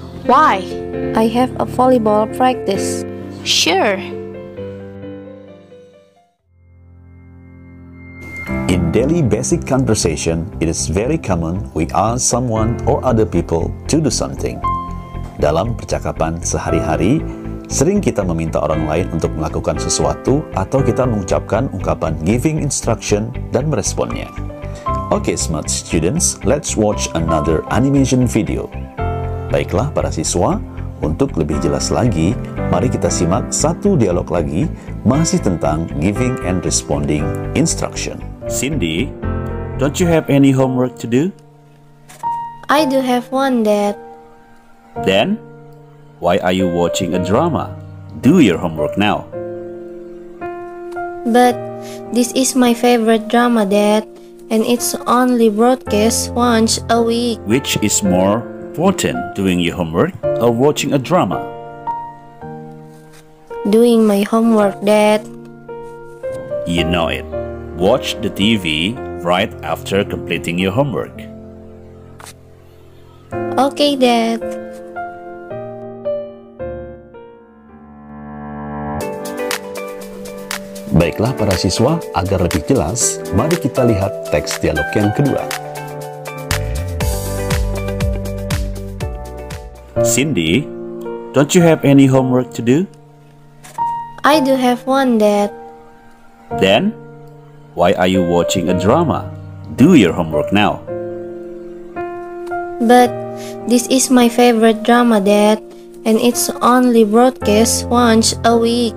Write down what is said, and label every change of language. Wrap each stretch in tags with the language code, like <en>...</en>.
<en>Why? I have a volleyball practice. Sure. In daily basic conversation, it is very common we ask someone or other people to do something.</en> <id>Dalam percakapan sehari-hari, sering kita meminta orang lain untuk melakukan sesuatu atau kita mengucapkan ungkapan</id> <en>giving instruction</en> <id>dan meresponnya.</id> <en>Okay, smart students, let's watch another animation video.</en> <id>Baiklah para siswa, untuk lebih jelas lagi, mari kita simak satu dialog lagi masih tentang</id> <en>giving and responding instruction. Cindy, don't you have any homework to do? I do have one, Dad. Then, why are you watching a drama? Do your homework now. But this is my favorite drama, Dad. And it's only broadcast once a week. Which is more important, doing your homework or watching a drama? Doing my homework, Dad. You know it. Watch the TV right after completing your homework. Okay, Dad.</en> <id>Baiklah para siswa, agar lebih jelas, mari kita lihat teks dialog yang kedua.</id> <en>Cindy, don't you have any homework to do? I do have one, Dad. Then, why are you watching a drama? Do your homework now. But this is my favorite drama, Dad. And it's only broadcast once a week.</en>